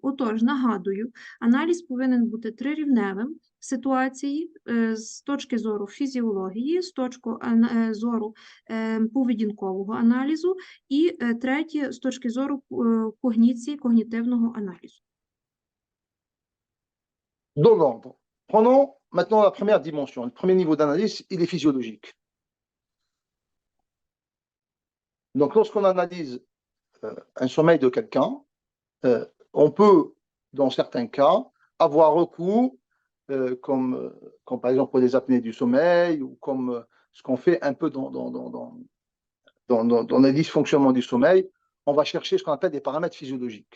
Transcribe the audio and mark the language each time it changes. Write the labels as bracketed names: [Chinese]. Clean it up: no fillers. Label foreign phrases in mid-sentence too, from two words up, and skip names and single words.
[Ukrainian] Отож, нагадую, аналіз повинен бути трирівневим ситуації з точки зору фізіології, з точки зору поведінкового аналізу і третє, з точки зору когніції, когнітивного аналізу. [French] Donc, prenons maintenant la première dimension. Le premier niveau d'analyse, il est physiologique. Donc, lorsqu'on analyse un sommeil de quelqu'un, on peut, dans certains cas, avoir recours, comme par exemple pour les apnées du sommeil, ou comme ce qu'on fait un peu dans les dysfonctionnements du sommeil, on va chercher ce qu'on appelle des paramètres physiologiques.